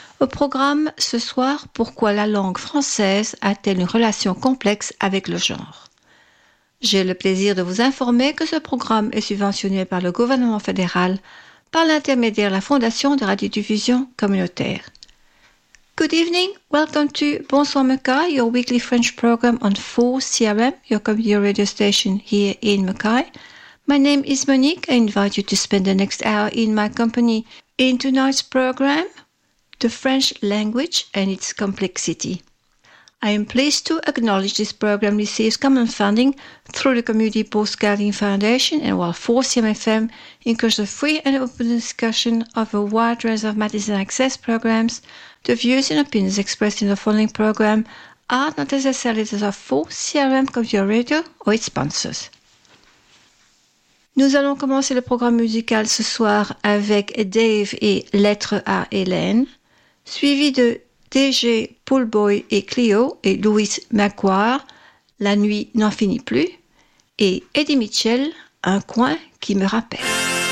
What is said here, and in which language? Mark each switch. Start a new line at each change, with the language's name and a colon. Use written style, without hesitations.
French: Au programme ce soir, pourquoi la langue française a-t-elle une relation complexe avec le genre ? J'ai le plaisir de vous informer que ce programme est subventionné par le gouvernement fédéral par l'intermédiaire de la Fondation de radiodiffusion communautaire.
English: Good evening, welcome to Bonsoir Mekai, your weekly French program on 4CRM, your community radio station here in Mekai. My name is Monique. I invite you to spend the next hour in my company. In tonight's program, the French language and its complexity. I am pleased to acknowledge this program receives common funding through the Community Postgrading Foundation, and while 4CMFM encourages a free and open discussion of a wide range of matters and access programs, the views and opinions expressed in the following program are not necessarily those of 4CRM Computer Radio or its sponsors.
French: Nous allons commencer le programme musical ce soir avec Dave et Lettre à Hélène, suivi de DG, Poolboy et Cleo et Louis McQuarrie, La nuit n'en finit plus, et Eddie Mitchell, Un coin qui me rappelle.